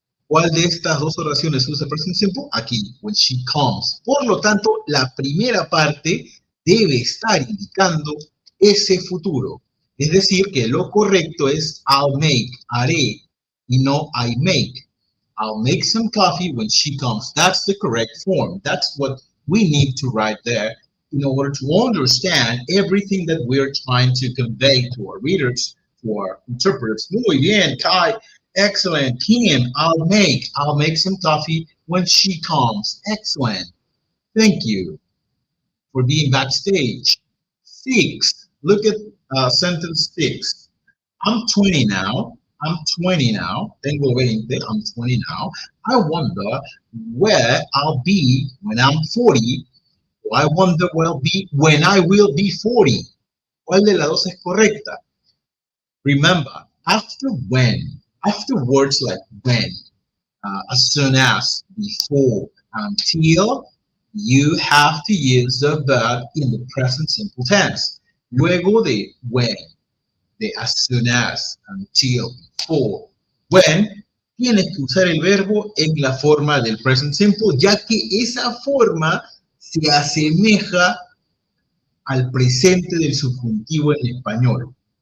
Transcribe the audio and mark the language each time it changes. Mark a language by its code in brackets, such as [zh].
[es] ¿Cuál de estas dos oraciones usa el present simple? Aquí, [en] when she comes. [es] Por lo tanto, la primera parte debe estar indicando ese futuro. Es decir, que lo correcto es [en] I'll make, [es] haré, y no I make. [en] I'll make some coffee when she comes. That's the correct form. That's what we need to write there in order to understand everything that we're trying to convey to our readers, to our interpreters. [es] Muy bien, [en] Kai. Excellent. Kim, I'll make some coffee when she comes. Excellent. Thank you for being backstage. 6. Look at sentence 6. I'm 20 now. [es] Tengo 20. [en] I'm 20 now. I wonder where I'll be when I'm 40. Or I wonder where I'll be when I will be 40. [es] ¿Cuál de las dos es correcta? [en] Remember, after words like when, as soon as, before, until, you have to use the verb in the present simple tense. [es] Luego de when, de as soon as, until, before, when, tienes que usar el verbo en la forma del present simple, ya que esa forma se asemeja al presente del subjuntivo en español.